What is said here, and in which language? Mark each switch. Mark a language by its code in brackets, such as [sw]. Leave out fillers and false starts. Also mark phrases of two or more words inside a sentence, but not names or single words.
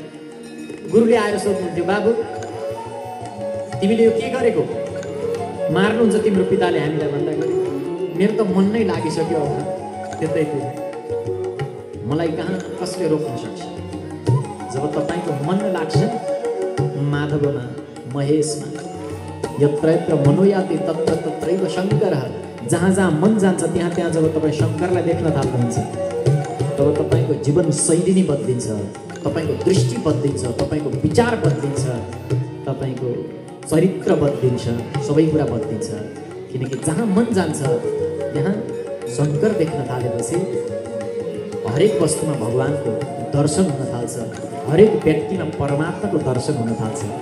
[ne] गुरुले आएर सोध्नुहुन्थ्यो, बाबु तिमीले यो के गरेको, मार्नुहुन्छ तिम्रो पिताले हामीलाई भन्दाखेरि मेरो त मन नै लागिसक्यो, त्यतै थियो, मलाई कहाँ कसले रोक्न सक्छ। जब तपाईँको मन लाग्छ माधवमा, महेशमा, [sa] यत्र यत्र मनोयाति तत्र तत्रैव शङ्करः, [ne] जहाँ जहाँ मन जान्छ त्यहाँ त्यहाँ जब तपाईँ शङ्करलाई देख्न थाल्नुहुन्छ तब तपाईँको जीवन शैली नै बदलिन्छ, तपाईँको दृष्टि बदलिन्छ, तपाईँको विचार बदलिन्छ, तपाईँको चरित्र बदलिन्छ, सबै कुरा बदलिन्छ। किनकि जहाँ मन जान्छ त्यहाँ शङ्कर देख्न थालेपछि हरेक वस्तुमा भगवानको दर्शन हुन थाल्छ, हरेक व्यक्तिमा परमात्माको दर्शन हुन थाल्छ।